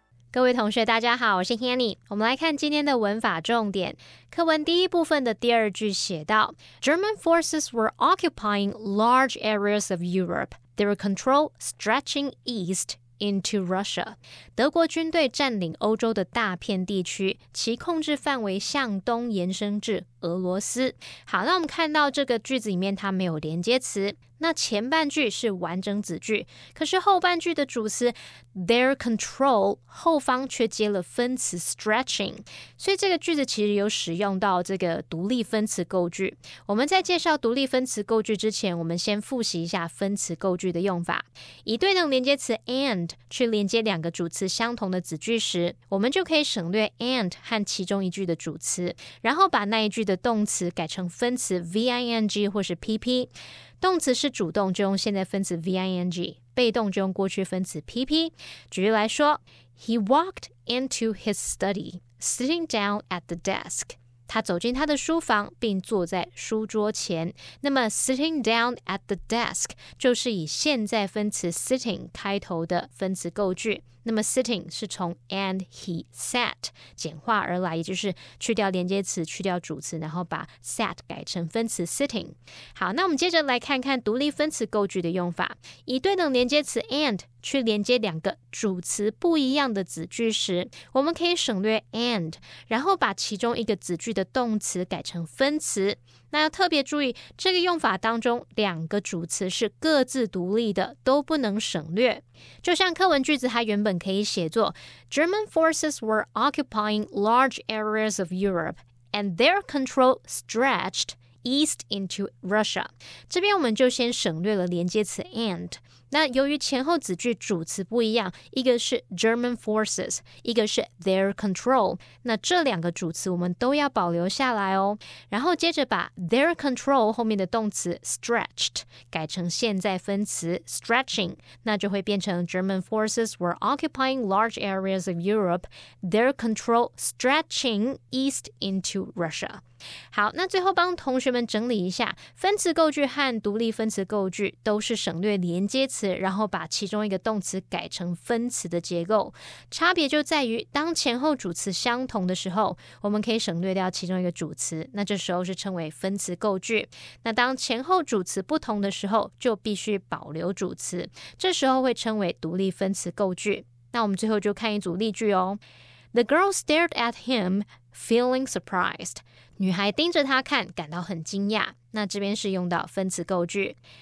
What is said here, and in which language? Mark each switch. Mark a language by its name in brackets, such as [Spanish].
[Chinese] 各位同学大家好，我是 Hanny。我们来看今天的文法重点。课文第一部分的第二句写到 [English] German forces were occupying large areas of Europe. Their control stretching east into Russia. [Chinese] 德国军队占领欧洲的大片地区，其控制范围向东延伸至俄罗斯。好，那我们看到这个句子里面它没有连接词，那前半句是完整子句，可是后半句的主词 their control 后方却接了分词 stretching， 所以这个句子其实有使用到这个独立分词构句。我们在介绍独立分词构句之前，我们先复习一下分词构句的用法。以对等连接词 and 去连接两个主词相同的子句时，我们就可以省略 and 和其中一句的主词，然后把那一句的动词改成分词 VING 或是 PP。动词是主动就用现在分词 VING， 被动就用过去分词 PP。举例来说 [English] He walked into his study, sitting down at the desk. [Chinese] 他走进他的书房并坐在书桌前。那么 [English] sitting down at the desk [Chinese] 就是以现在分词 sitting 开头的分词构句。那么 sitting 是从 [English] and he sat [Chinese] 简化而来，也就是去掉连接词，去掉主词，然后把 sat 改成分词 sitting。好，那我们接着来看看独立分词构句的用法。以对等连接词 and 去连接两个主词不一样的子句时，我们可以省略 and， 然后把其中一个子句的动词改成分词。那要特别注意，这个用法当中两个主词是各自独立的，都不能省略。就像课文句子它原本可以写作 [English] German forces were occupying large areas of Europe and their control stretched east into Russia。 [Chinese] 这边我们就先省略了连接词 and。那由于前后子句主词不一样，一个是 German forces， 一个是 their control， 那这两个主词我们都要保留下来哦。然后接着把 their control 后面的动词 stretched 改成现在分词 stretching， 那就会变成 [English] German forces were occupying large areas of Europe, their control stretching east into Russia。 [Chinese] 好，那最后帮同学们整理一下，分词构句和独立分词构句都是省略连接词，然后把其中一个动词改成分词的结构。差别就在于，当前后主词相同的时候，我们可以省略掉其中一个主词，那这时候是称为分词构句。那当前后主词不同的时候，就必须保留主词，这时候会称为独立分词构句。那我们最后就看一组例句哦。 [English] The girl stared at him, feeling surprised. [Chinese] 女孩盯着他看，感到很惊讶。那这边是用到分词构句。